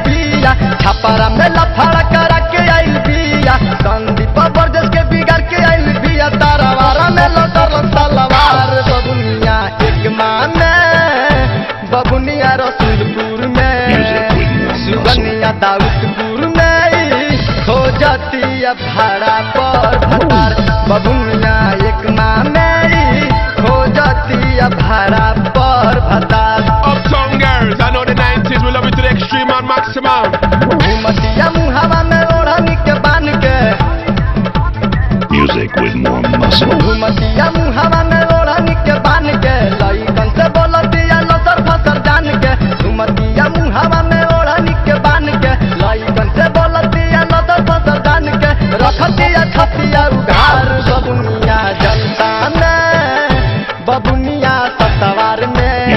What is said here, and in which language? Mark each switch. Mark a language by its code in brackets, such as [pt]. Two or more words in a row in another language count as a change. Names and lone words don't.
[bho] बिया छपरा में लफड़ा करा के आइल बिया संदीप बरजस के बिगाड़ के आइल बिया तारावारा में लटर सलवार बबुनिया एक माने बबुनिया रसूलपुर में सुगनिया दाऊदपुर में खोजतिया भाड़ा पर भतार बबुनिया एक माने खोजतिया भाड़ा पर भतार [en] Uptown girls, I know the 90s, we love it to the extreme and maximum. [bho] घुमतिया मुहावा में ओढ़नी के बान के [en] Music with more muscle. [bho] घुमतिया मुहावा में ओढ़नी के बान के लइकन से बोलतिया लसर फसर जान के घुमतिया मुहावा में ओढ़नी के बान के लइकन से बोलतिया लसर फसर जान के रखतिया छतिया उघार बबुनिया जनता में बबुनिया सतवार में